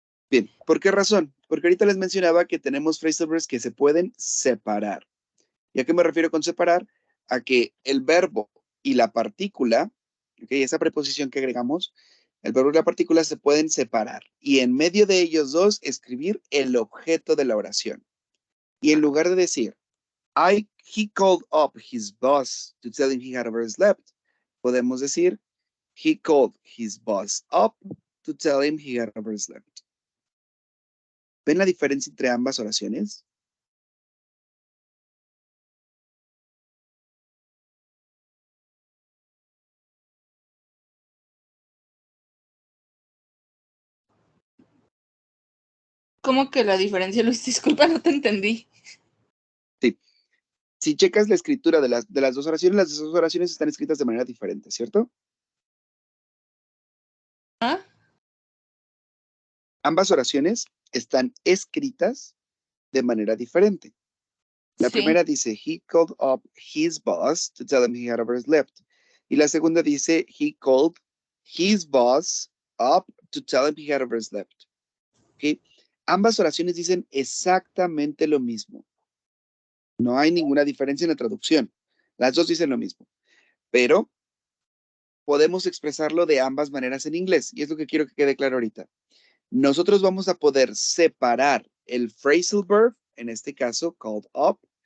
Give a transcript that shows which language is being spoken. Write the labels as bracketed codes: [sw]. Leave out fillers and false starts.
[es] Bien, ¿por qué razón? Porque ahorita les mencionaba que tenemos phrasal verbs que se pueden separar. ¿Y a qué me refiero con separar? A que el verbo y la partícula, ¿okay? Esa preposición que agregamos, el verbo y la partícula se pueden separar. Y en medio de ellos dos, escribir el objeto de la oración. Y en lugar de decir, [en] he called up his boss to tell him he had overslept, [es] podemos decir, [en] he called his boss up to tell him he had overslept. [es] ¿Ven la diferencia entre ambas oraciones? ¿Cómo que la diferencia, Luis? Disculpa, no te entendí. Sí. Si checas la escritura de las dos oraciones, las dos oraciones están escritas de manera diferente, ¿cierto? ¿Ah? Ambas oraciones están escritas de manera diferente. La Sí. primera dice, [en] he called up his boss to tell him he had overslept. [es] Y la segunda dice, [en] he called his boss up to tell him he had overslept. ¿Okay? [es] Ambas oraciones dicen exactamente lo mismo. No hay ninguna diferencia en la traducción. Las dos dicen lo mismo. Pero podemos expresarlo de ambas maneras en inglés. Y es lo que quiero que quede claro ahorita. Nosotros vamos a poder separar el phrasal verb, en este caso, called up.